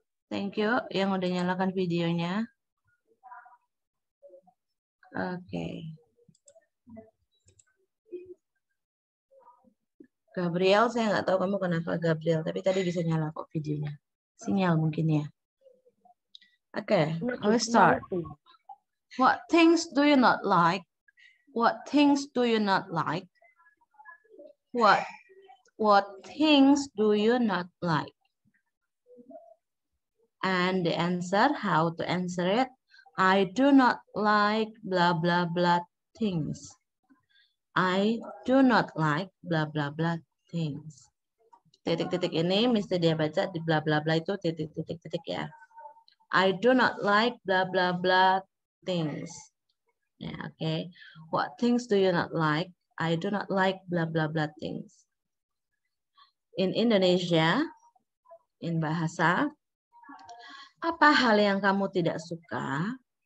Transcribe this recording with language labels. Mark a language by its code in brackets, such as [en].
[en] Thank you [id] yang udah nyalakan videonya. Oke. Gabriel, saya nggak tahu kamu kenapa Gabriel, tapi tadi bisa nyala kok videonya. Sinyal mungkin ya. Oke, [en] I will start. What things do you not like? What things do you not like? What things do you not like? And the answer, how to answer it? I do not like blah blah blah things. I do not like blah blah blah things. [id] Titik-titik ini mesti dia baca di blah blah blah itu titik-titik ya. [en] I do not like blah blah blah things. Ya, okay. What things do you not like? I do not like blah blah blah things. In Indonesia, in [id] bahasa, apa hal yang kamu tidak suka?